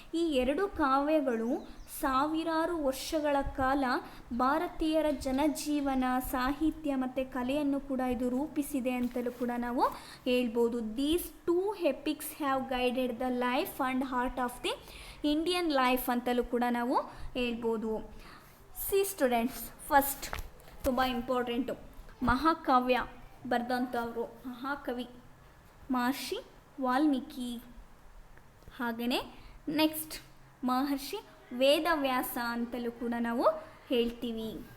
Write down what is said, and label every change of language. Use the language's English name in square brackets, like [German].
[Kannada] ಈ 2 ಕಾವ್ಯಗಳು ಸಾವಿರಾರು ವರ್ಷಗಳ ಕಾಲ ಭಾರತೀಯರ ಜನಜೀವನ, ಸಾಹಿತ್ಯ ಮತ್ತು ಕಲೆಯನ್ನು ಕೂಡ ಇದು ರೂಪಿಸಿದೆ ಅಂತಲೂ ಕೂಡ ನಾವು ಹೇಳ್ಬೋದು. [English] These 2 epics have guided the life and art of the Indian life [Kannada] ಅಂತಲೂ ಕೂಡ ನಾವು ಹೇಳ್ಬೋದು. ಸಿ ಸ್ಟೂಡೆಂಟ್ಸ್, ಫಸ್ಟ್ ತುಂಬ ಇಂಪಾರ್ಟೆಂಟು ಮಹಾಕಾವ್ಯ ಬರೆದಂಥವರು ಮಹಾಕವಿ ಮಹರ್ಷಿ ವಾಲ್ಮೀಕಿ. ಹಾಗೆಯೇ ನೆಕ್ಸ್ಟ್ ಮಹರ್ಷಿ ವೇದವ್ಯಾಸ ಅಂತಲೂ ಕೂಡ ನಾವು ಹೇಳ್ತೀವಿ.